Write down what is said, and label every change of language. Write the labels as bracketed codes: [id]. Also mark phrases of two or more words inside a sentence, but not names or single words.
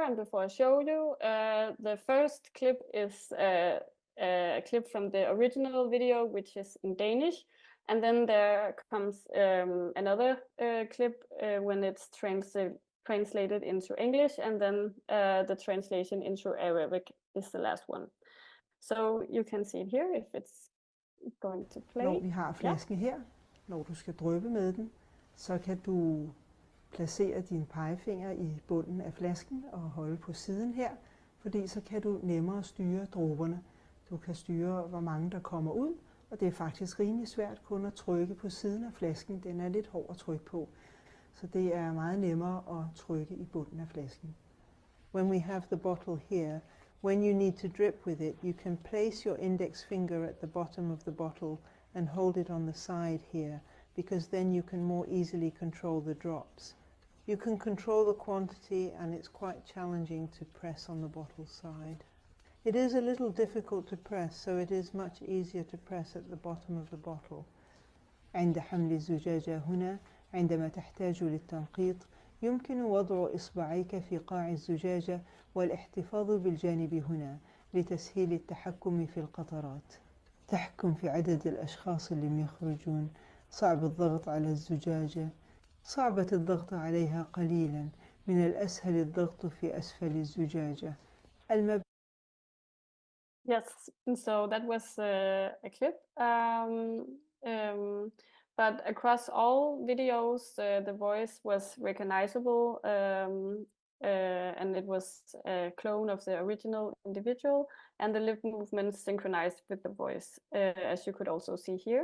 [en] And before I show you, the first clip is a clip from the original video, which is in Danish. And then there comes another clip when it's translated into English, and then the translation into Arabic is the last one. So you can see it here if it's going to play. [da] Når vi har flasken her, når du skal dryppe med den, så kan du placere din pegefinger i bunden af flasken og holde på siden her, fordi så kan du nemmere styre dråberne. Du kan styre, hvor mange der kommer ud, og det er faktisk rimelig svært kun at trykke på siden af flasken. Den er lidt hård at trykke på, så det er meget nemmere at trykke i bunden af flasken. [en] When we have the bottle here, when you need to drip with it, you can place your index finger at the bottom of the bottle and hold it on the side here, because then you can more easily control the drops. You can control the quantity, and it's quite challenging to press on the bottle side. It is a little difficult to press, so it is much easier to press at the bottom of the bottle. [ar] عند حمل الزجاجة هنا عندما تحتاج للتنقيط يمكن وضع إصبعيك في قاع الزجاجة والاحتفاظ بالجانب هنا لتسهيل التحكم في القطرات. تحكم في عدد الأشخاص اللي يخرجون. صعب الضغط على الزجاجة. صعبة الضغط عليها قليلا. من الأسهل الضغط في أسفل الزجاجة. [en] Yes, so that was a clip. But across all videos, the voice was recognizable, and it was a clone of the original individual, and the lip movements synchronized with the voice, as you could also see here.